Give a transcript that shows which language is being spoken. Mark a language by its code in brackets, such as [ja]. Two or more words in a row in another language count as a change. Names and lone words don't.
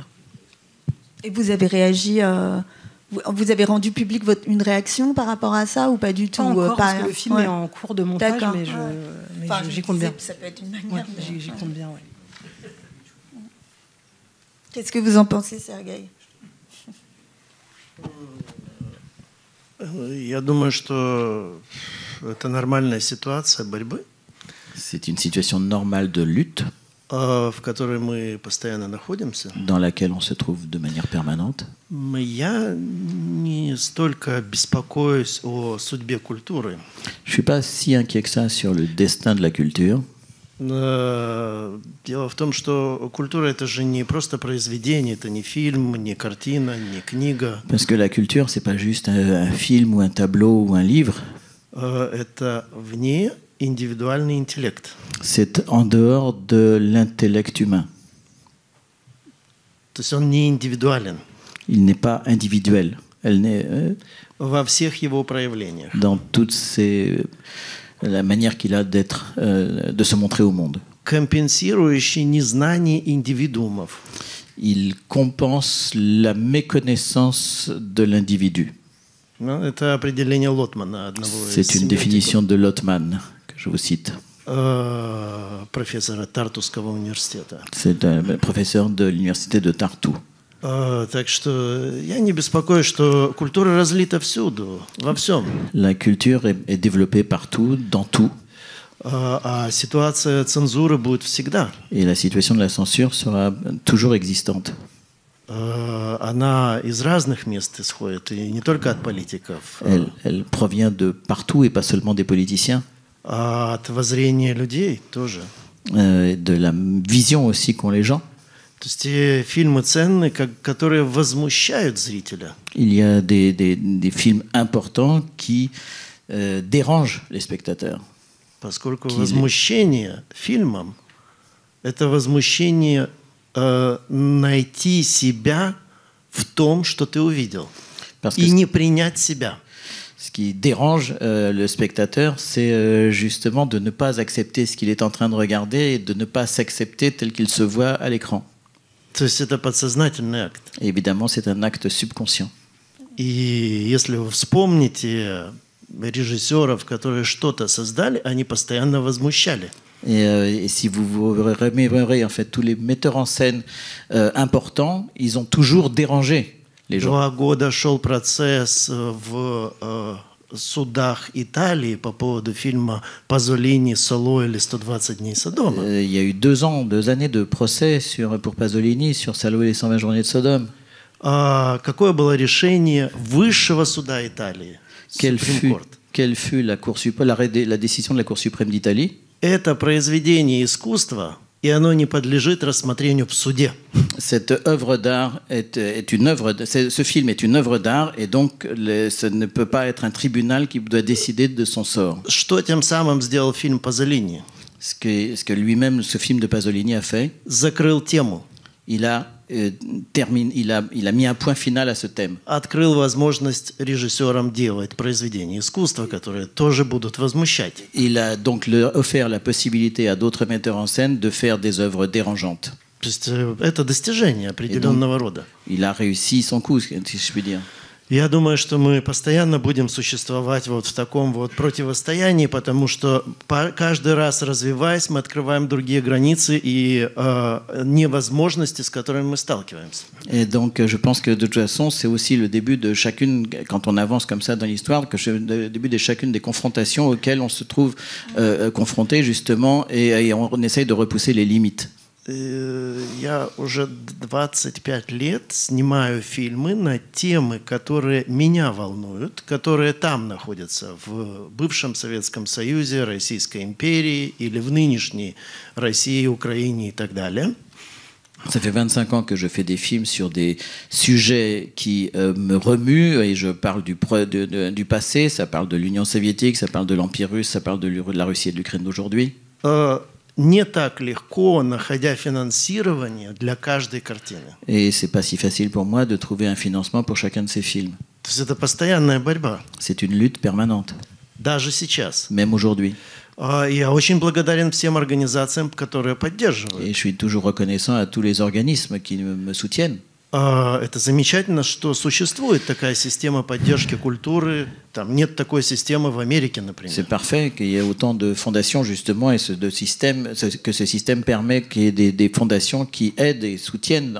[fr] Et vous avez réagi, vous avez rendu public une réaction par rapport à ça, ou pas du tout? Pas encore, parce que le film est en cours de montage, mais j'y compte bien. Ça peut être une manière. J'y compte bien, ouais. Qu'est-ce que vous en pensez, Sergueï? [ru] Я думаю, что это нормальная ситуация борьбы. [fr] C'est une situation normale de lutte [ru] в которой мы постоянно находимся. [fr] Dans laquelle on se trouve de manière permanente. [ru] Я не столько беспокоюсь о судьбе культуры. [fr] Je suis pas si inquiet que ça sur le destin de la culture. [ru] Дело в том, что культура — это же не просто произведение, это не фильм, не картина, не книга. [fr] Parce que la culture, c'est pas juste un film ou un tableau ou un livre. [ru] Это вне индивидуальный интеллект. [fr] C'est en dehors de l'intellect humain. [ru] То есть он не индивидуален. [fr] Il n'est pas individuel. Elle n'est [ru] во всех его проявлениях. [fr] Dans toutes la manière qu'il a d'être, de se montrer au monde. [ru] Компенсирующий незнание индивидуумов. [fr] Il compense la méconnaissance de l'individu. [ru] Это определение Лотмана, одного из [fr] C'est une définition de Lotman que je vous cite. [ru] Профессора Тартусского университета. [fr] C'est un professeur de l'université de Tartu. [ru] Так что я не беспокоюсь, что культура разлита всюду, во всем. [fr] La culture est développée partout, dans tout. [ru] А ситуация цензуры будет всегда. [fr] Et la situation de la censure sera toujours existante. [ru] Она из разных мест исходит, и не только от политиков. [fr] Elle provient de partout et pas seulement des politiciens. [ru] От воззрения людей тоже. [fr] De la vision aussi qu'ont les gens. [ru] То есть те фильмы ценные, которые возмущают зрителя. [fr] Il y a des films importants qui dérangent les spectateurs. [ru] Поскольку возмущение фильмом – это возмущение найти себя в том, что ты увидел, и не принять себя. [fr] Ce qui dérange le spectateur, c'est justement de ne pas accepter ce qu'il est en train de regarder et de ne pas s'accepter tel qu'il se voit à l'écran. [ru] То есть это подсознательный акт. [fr] Et évidemment, c'est un acte subconscient. [ru] И если вы вспомните режиссеров, которые что-то создали, они постоянно возмущали. [fr] Et si vous remémorez en fait tous les metteurs en scène importants, ils ont toujours dérangé les gens. [ru] 2 года шел процесс в судах Италии по поводу фильма Пазолини «Соло» или «120 дней Содома». [fr] Il y a eu 2 années de procès pour Pasolini sur Salo et les 120 journées de Sodome. [ru] Какое было решение высшего суда Италии? [fr] Quelle fut la décision de la Cour suprême d'Italie? [ru] Это произведение искусства, и оно не подлежит рассмотрению в суде. [fr] Cette œuvre d'art ce film est une œuvre d'art et donc ça ne peut pas être un tribunal qui doit décider de son sort. [ru] Что тем самым сделал фильм Пазолини? [fr] Ce que lui-même, ce film de Pasolini a fait, [ru] Закрыл тему. [fr] il a mis un point final à ce thème. [ru] Открыл возможность режиссерам делать произведения искусства, которые тоже будут возмущать. [fr] Il a donc offert la possibilité à d'autres metteurs en scène de faire des œuvres dérangeantes. [ru] То есть это достижение определенного рода. [fr] Il a réussi son coup, si je puis dire. [ru] Я думаю, что мы постоянно будем существовать вот в таком вот противостоянии, потому что каждый раз развиваясь, мы открываем другие границы и невозможности, с которыми мы сталкиваемся. [fr] Et donc, je pense que de toute façon, c'est aussi le début de chacune, quand on avance comme ça dans l'histoire, que c'est le début de chacune des confrontations auxquelles on se trouve confronté justement, et on essaye de repousser les limites. [ru] Я уже 25 лет снимаю фильмы на темы, которые меня волнуют, которые там находятся, в бывшем Советском Союзе, Российской империи или в нынешней России, Украине и так далее. [fr] Ça fait 25 ans que je fais des films sur des sujets qui me remuent et je parle du passé, ça parle de l'Union soviétique, ça parle de l'Empire russe, ça parle de la Russie et de l'Ukraine d'aujourd'hui. [ru] Не так легко, находя финансирование для каждой картины. [fr] Et c'est pas si facile pour moi de trouver un financement pour chacun de ces films. [ru] То есть это постоянная борьба. [fr] C'est une lutte permanente. [ru] Даже сейчас. [fr] Même aujourd'hui. [ru] Я очень благодарен всем организациям, которые поддерживают. [fr] Et je suis toujours reconnaissant à tous les organismes qui me soutiennent. [ru] Это замечательно, что существует такая система поддержки культуры. Там нет такой системы в Америке, например. [fr] C'est parfait qu'il y ait autant de fondations justement et que ce système permet qu'il y ait des fondations qui aident et soutiennent.